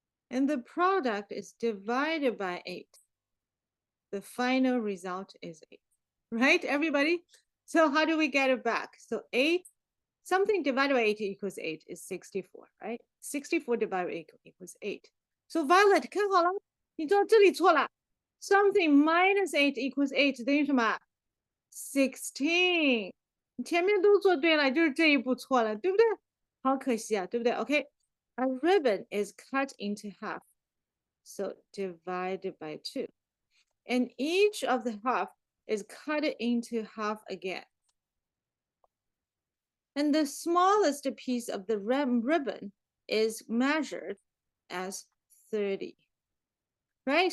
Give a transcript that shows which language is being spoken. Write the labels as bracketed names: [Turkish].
[English] And the product is divided by 8. The final result is 8, right, everybody? So how do we get it back? So 8, something divided by 8 equals 8 is 64, right? 64 divided by 8 equals 8. So Violet, [Chinese] 看好了，你知道这里错了。 [English] Something minus 8 equals 8 [Chinese] 等于什么？ [English] 16。 [Chinese] 你前面都做对了，就是这一步错了，对不对？好可惜啊，对不对 ？ [English] OK，a ribbon is cut into half, so divided by 2. And each of the half is cut into half again. And the smallest piece of the ribbon is measured as 30. Right?